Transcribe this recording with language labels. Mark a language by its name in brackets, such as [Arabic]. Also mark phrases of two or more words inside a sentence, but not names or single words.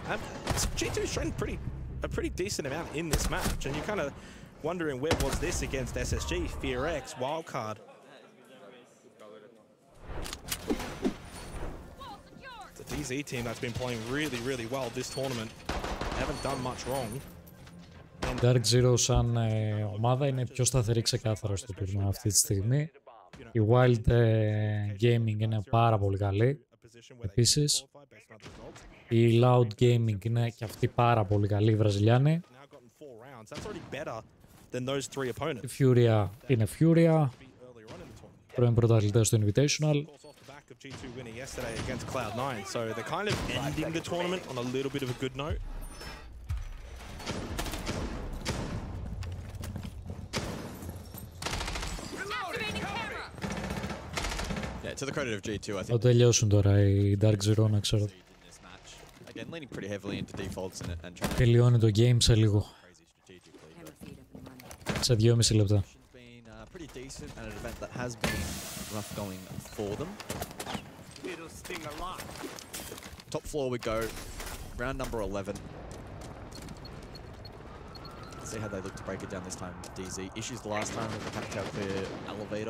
[English] G2's shown a pretty decent amount in this match, and you're kind of wondering where was this against SSG, Fear X, Wildcard. DZ team that's been playing really, really well this tournament. They haven't done much wrong. [Greek] Dark Zero σαν ομάδα είναι πιο σταθερή ξεκάθαρα στο τουρνουά αυτή τη στιγμή. Η Wild Gaming είναι πάρα πολύ καλή. Επίσης, η Loud Gaming είναι και αυτή πάρα πολύ καλή, οι Βραζιλιάνοι. Η Furia είναι Furia. Πρώην πρωταθλητές στο Invitational. [English] Of G2 winning yesterday against Cloud9, so they're kind of ending the tournament on a little bit of a good note. Yeah, to the credit of G2, I think. [Greek] Θα τελειώσουν τώρα οι Dark Zero, να ξέρω. [English] Again, leaning pretty heavily into defaults and trying to... [Greek] Τελειώνει το game σε λίγο. Σε 2,5 λεπτά. [English] Pretty decent and an event that has been rough going for them. Top floor we go, round number 11. Let's see how they look to break it down this time. DZ issues the last time with the tactile clear elevator.